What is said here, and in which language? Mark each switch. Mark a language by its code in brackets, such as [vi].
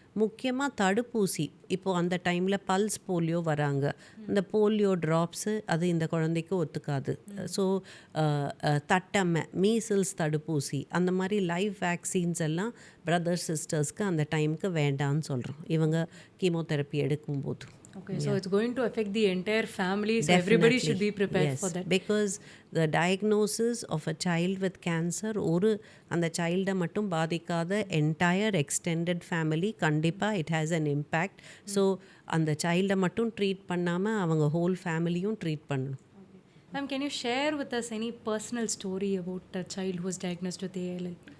[ta] முக்கியமாக தடுப்பூசி, இப்போது அந்த டைமில் பல்ஸ் போலியோ வராங்க, இந்த போலியோ ட்ராப்ஸு அது இந்த குழந்தைக்கு ஒத்துக்காது. ஸோ தட்டம்மை, மீசில்ஸ் தடுப்பூசி, அந்த மாதிரி லைவ் வேக்சின்ஸ் எல்லாம் பிரதர்ஸ் சிஸ்டர்ஸ்க்கு அந்த டைமுக்கு வேண்டான்னு சொல்கிறோம் இவங்க கீமோதெரப்பி எடுக்கும்போது. [en] Okay, so it's going to affect the entire family, so everybody should be prepared yes, for that. because the diagnosis of a child with cancer [ta] ஒரு அந்த சைல்டை மட்டும் பாதிக்காத [en] entire extended family கண்டிப்பாக it has an impact. [ta] So அந்த சைல்டை மட்டும் treat பண்ணாமல் அவங்க whole ஃபேமிலியும் ட்ரீட் பண்ணணும். [en] Ma'am, can you share with us any personal story about a child who was diagnosed with ALL?